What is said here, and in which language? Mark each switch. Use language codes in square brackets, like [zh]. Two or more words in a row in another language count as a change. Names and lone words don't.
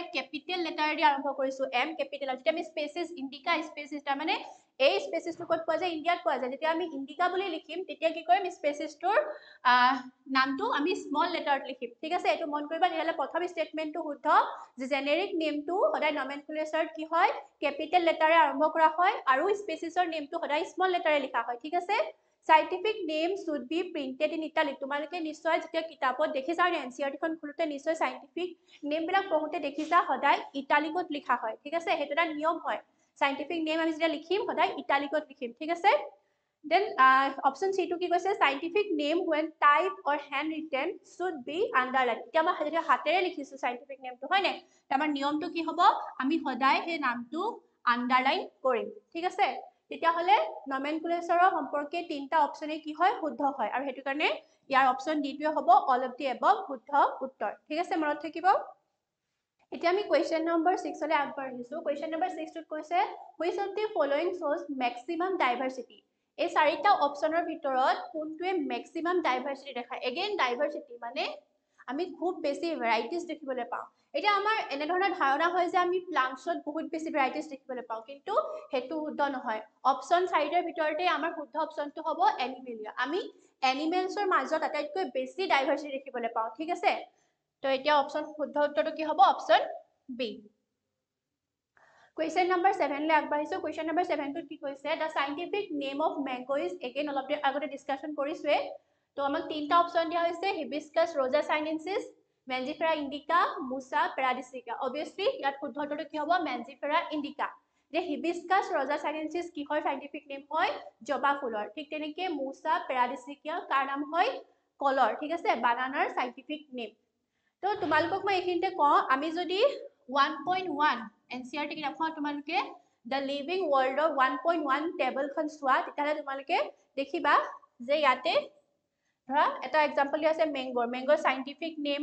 [en] capital letter [as] দি আৰম্ভ কৰিছো এম ক্যাপিটেল যেতিয়া আমি স্পেচিছ ইন্ডিকা স্পেচিছ তাৰ মানে এই স্পেচিছটো ক'ত পোৱা যায় ইন্ডিয়াত পোৱা যায় যেতিয়া আমি ইন্ডিকা বুলি লিখিম তেতিয়া কি কৰিম স্পেচিছটোৰ নামটো আমি [en] small letter [as] লিখিম ঠিক আছে এটো মন কৰিবা তেতিয়ালে প্ৰথম স্টেটমেন্টটো শুদ্ধ যে [en] generic name [as] সদায় নমেনক্লেচাৰত কি হয় [en] capital letter [as] আৰম্ভ কৰা হয় আৰু স্পেচিছৰ নেমটো সদায় [en] small letter [as] লিখা হয় ঠিক আছে [en] Scientific name should be printed in italic [as] তোমালোকে নিশ্চয় যেতিয়া কিতাপত দেখিছা আৰু এনসিআরটি খন খুলতে নিশ্চয় [en] scientific name [as] বিলাক পঢ়োতে দেখিছা সদায় ইটালিকত লিখা হয় ঠিক আছে হেতু এটা নিয়ম হয় [en] scientific name [as] আমি যেতিয়া লিখিম সদায় ইটালিকত লিখিম ঠিক আছে [en] then option C [as] টো কি কৈছে [en] scientific name when typed or handwritten should be underlined [as] এতিয়া মই যেতিয়া হাতেৰে লিখিছো [en] scientific name [as] টো হয় নে আমাৰ নিয়মটো কি হ'ব আমি সদায় সেই নামটো আন্ডাৰলাইন কৰিম ঠিক আছে তেতিয়া হলে নমেনক্লেচাৰৰ সম্পৰ্কে তিনটা অপচনে কি হয় শুদ্ধ হয় আৰু হেতু কাৰণে ইয়াৰ অপচন ডি টোৱে হ'ব [en] all of the above [as] শুদ্ধ উত্তৰ ঠিক আছে মনত থাকিব এতিয়া আমি [en] question number [as] 6 লে আগবাঢ়িছো [en] question number [as] 6 টোত কৈছে [en] which of the following shows maximum diversity [as] এই চাৰিটা অপচনৰ ভিতৰত কোনটোৱে [en] maximum diversity [as] দেখায় এগেইন ডাইভাৰ্সিটি মানে আমি খুব বেছি ভ্যাৰাইটিজ দেখিবলৈ পাওঁ এটা আমাৰ এনে ধৰণৰ ধাৰণা হয় যে আমি প্লান্টছত বহুত বেছি ভ্যাৰাইটিজ দেখিবলৈ পাওঁ কিন্তু হেতু শুদ্ধ নহয় অপচন 4টাৰ ভিতৰতে আমাৰ শুদ্ধ অপচনটো হ'ব এনিমেলিয়া আমি এনিমেলছৰ মাজত আটাইতকৈ বেছি ডাইভাৰ্সিটি দেখিবলৈ পাওঁ ঠিক আছে তো এতিয়া অপচন শুদ্ধ উত্তৰটো কি হ'ব অপচন বি [en] Question number 7 [as] লে আগবাঢ়িছো [en] question number 7 [as] টো কি কৈছে [en] the scientific name of mango is again [as] অলপ আগতে ডিসকাশন কৰিছোৱে তো আমাক তিনটা অপচন দিয়া হৈছে hibiscus rosa sinensis Mangifera indica Musa paradisiaca obviously ইয়াত শুদ্ধ উত্তৰটো কি হ'ব Mangifera indica যে hibiscus rosa sinensis কিহৰ [en] scientific name [as] হয় জবা ফুলৰ ঠিক তেনেকে Musa paradisiaca কাৰ নাম হয় কলৰ ঠিক আছে বানানাৰ [en] scientific name [as] তো তোমালোকক মই এইখিনিতে কওঁ আমি যদি 1.1 এনসিআরটি কিতাপখন তোমালোকে দ্য লিভিং ওয়ার্ল্ডৰ 1.1 টেবলখন চোৱা তেতিয়ালে তোমালোকে দেখিবা যে ইয়াতে ধৰা এটা এক্সাম্পল দিয়া আছে [en] mango's scientific name